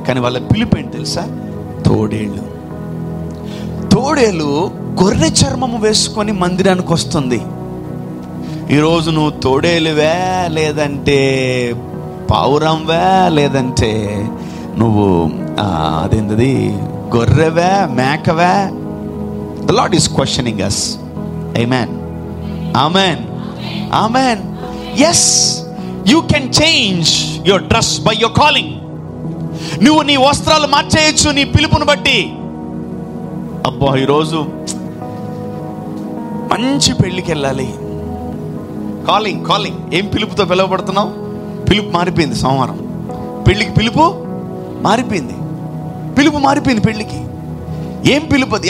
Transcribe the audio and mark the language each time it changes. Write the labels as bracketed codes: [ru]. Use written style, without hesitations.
[te] కానీ వాళ్ళ పిలుపు ఏంటి తెలుసా? తోడేళ్ళు. తోడేలు గొర్రె చర్మము వేసుకొని మందిరానికి వస్తుంది. ఈరోజు నువ్వు తోడేలువే, లేదంటే పావురంవే, లేదంటే నువ్వు అదేంటది గొర్రెవే, మేకవే? [en] The Lord is questioning us. Amen, amen, amen. Yes, you can change your dress by your calling. [te] నువ్వు నీ వస్త్రాలు మార్చేయచ్చు నీ పిలుపుని బట్టి. అబ్బా, ఈరోజు మంచి పెళ్ళికి వెళ్ళాలి, కాలింగ్ కాలింగ్. ఏం పిలుపుతో పిలువబడుతున్నావు? పిలుపు మారిపోయింది. సోమవారం పెళ్ళికి పిలుపు మారిపోయింది, పిలుపు మారిపోయింది పెళ్ళికి. ఏం పిలుపు అది?